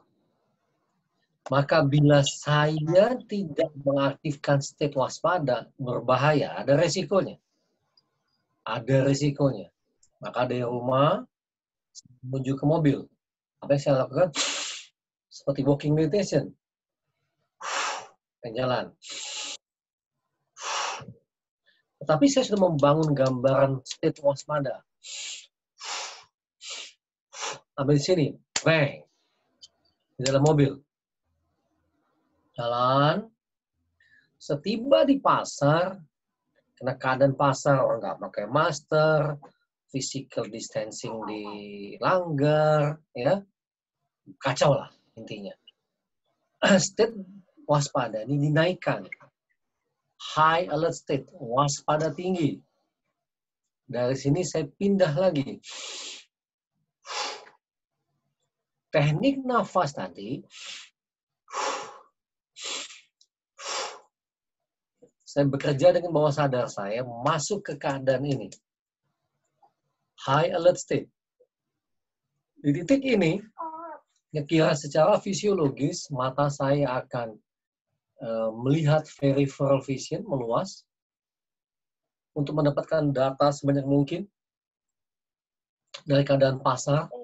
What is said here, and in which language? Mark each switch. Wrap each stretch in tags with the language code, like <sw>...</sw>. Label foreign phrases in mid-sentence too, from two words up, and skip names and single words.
<id>Maka bila saya tidak mengaktifkan state waspada, berbahaya, ada resikonya. Ada resikonya. Maka dari rumah, menuju ke mobil. Apa yang saya lakukan? Seperti</id> <en>walking meditation.</en> <id>Jalan. Tetapi saya sudah membangun gambaran state waspada. Ambil di sini. Bang. Di dalam mobil. Jalan. Setiba di pasar, karena keadaan pasar orang nggak pakai masker,</id> <en>physical distancing</en> <id>dilanggar, ya kacau lah intinya. State waspada ini dinaikkan,</id> <en>high alert state,</en> <id>waspada tinggi. Dari sini saya pindah lagi. Teknik nafas tadi, saya bekerja dengan bawah sadar saya masuk ke keadaan ini.</id> <en>High alert state.</en> <id>Di titik ini, kira secara fisiologis, mata saya akan melihat</id> <en>peripheral vision</en> <id>meluas untuk mendapatkan data sebanyak mungkin dari keadaan pasar.</id>